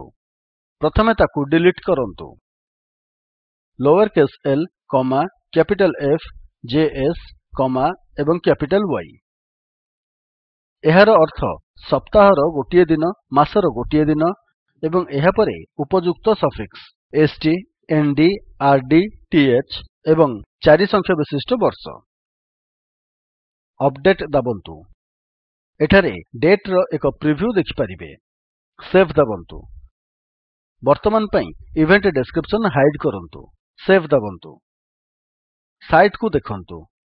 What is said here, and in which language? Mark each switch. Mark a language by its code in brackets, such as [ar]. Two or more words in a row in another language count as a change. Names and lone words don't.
[or] ପ୍ରଥମେ ତାକୁ ଡିଲିଟ୍ କରନ୍ତୁ। [en] lower case [or] l, କ୍ୟାପିଟାଲ୍ F, JS, ଏବଂ କ୍ୟାପିଟାଲ୍ Y। ଏହାର ଅର୍ଥ ସପ୍ତାହର ଗୋଟିଏ ଦିନ, ମାସର ଗୋଟିଏ ଦିନ ଏବଂ ଏହାପରେ ଉପଯୁକ୍ତ ସଫିକ୍ସ st, nd, rd, th ଏବଂ 4 ସଂଖ୍ୟା ବିଶିଷ୍ଟ ବର୍ଷ। ଅପଡେଟ୍ ଦାବନ୍ତୁ। ଏଠାରେ ଡେଟ୍ ର ଏକ ପ୍ରିଭ୍ୟୁ ଦେଖିପାରିବେ। ସେଭ୍ ଦାବନ୍ତୁ। ବର୍ତ୍ତମାନ ପାଇଁ [en] event description hide [or] କରନ୍ତୁ। ସେଭ୍ ଦାବନ୍ତୁ। ସାଇଟ୍ କୁ ଦେଖନ୍ତୁ।